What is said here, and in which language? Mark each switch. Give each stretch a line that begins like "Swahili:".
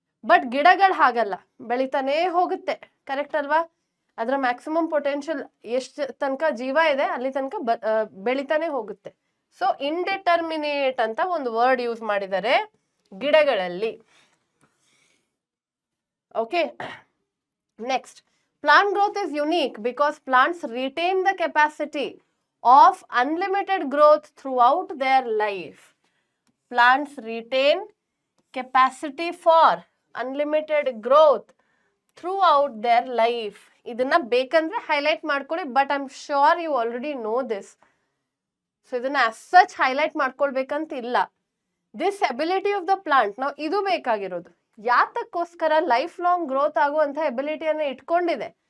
Kannada: But ಗಿಡಗಳು ಹಾಗಲ್ಲ, ಬೆಳಿತಾನೇ ಹೋಗುತ್ತೆ. ಕರೆಕ್ಟ್ ಅಲ್ವಾ? ಅದರ ಮ್ಯಾಕ್ಸಿಮಮ್ ಪೊಟೆನ್ಷಿಯಲ್ ಎಷ್ಟು ತನಕ ಜೀವ ಇದೆ ಅಲ್ಲಿ ತನಕ ಬೆಳಿತಾನೆ ಹೋಗುತ್ತೆ. ಸೊ ಇಂಡಿಟರ್ಮಿನೇಟ್ ಅಂತ ಒಂದು ವರ್ಡ್ ಯೂಸ್ ಮಾಡಿದ್ದಾರೆ ಗಿಡಗಳಲ್ಲಿ.
English: Okay, next, plant growth is unique because plants retain the capacity of unlimited growth throughout their life. Plants retain capacity for unlimited growth throughout their life.
Kannada: ಇದನ್ನ ಬೇಕಂದ್ರೆ ಹೈಲೈಟ್ ಮಾಡ್ಕೊಳ್ಳಿ,
English: But I am sure you already know this.
Kannada: So ಇದನ್ನ as such highlight ಮಾಡ್ಕೊಳ್ಬೇಕಂತ ಇಲ್ಲ.
English: this ability of the plant,
Kannada: ನಾವು ಇದು ಬೇಕಾಗಿರೋದು. ಯಾತಕ್ಕೋಸ್ಕರ life long growth ಆಗುವಂತ ಎಬಿಲಿಟಿಯನ್ನು ಇಟ್ಕೊಂಡಿದೆ?